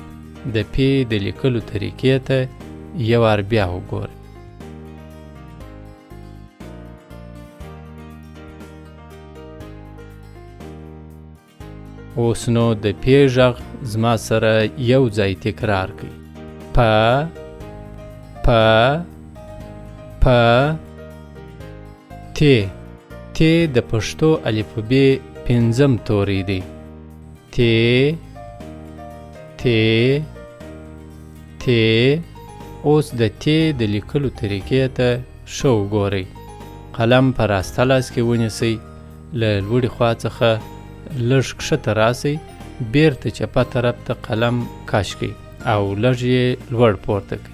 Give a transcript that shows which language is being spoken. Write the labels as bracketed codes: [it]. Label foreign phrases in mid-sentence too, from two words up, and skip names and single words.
[ps] د پ د لیکلو طریقې ته یو وار بیا وګورئ. اوس نو د پ غږ زما سره یو ځای تکرار کړئ. پ، پ، پ. ت. ت د پښتو الفبې پنځم توری دی. ت، ت، ت. اوس د ت د لیکلو طریقې ته ښه وګورئ. قلم په راسته لاس کې ونیسئ، له لوړې خوا څخه لږ ښکته راسئ، بیرته چپه طرف ته قلم کش کړئ او لږ یې لوړ پورته کړئ.